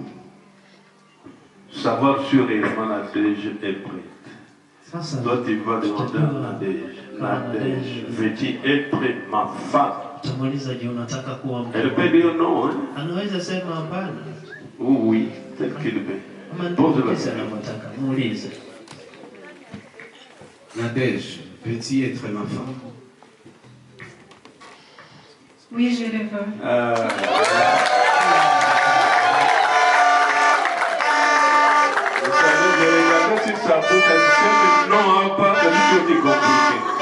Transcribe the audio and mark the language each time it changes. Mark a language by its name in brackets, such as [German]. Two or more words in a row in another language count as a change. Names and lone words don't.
[French] savoir sur Nadège est prête. [Swahili] Sasa [French] Toi tu vas demander à Nadège, Nadège, veux-tu être ma femme? [Swahili] utamuuliza, je, unataka kuwa mke [French] Elle peut [Swahili] wangu? [French] dire non, hein? [Swahili] Anaweza sema hapana. [French] Oui, tel qu'il veut. Pose la question. Nadège, peux-tu être ma femme? Oui, je le veux. Vous savez, j'ai regardé sur sa bouche, elle dit que non, pas de tout compliqué.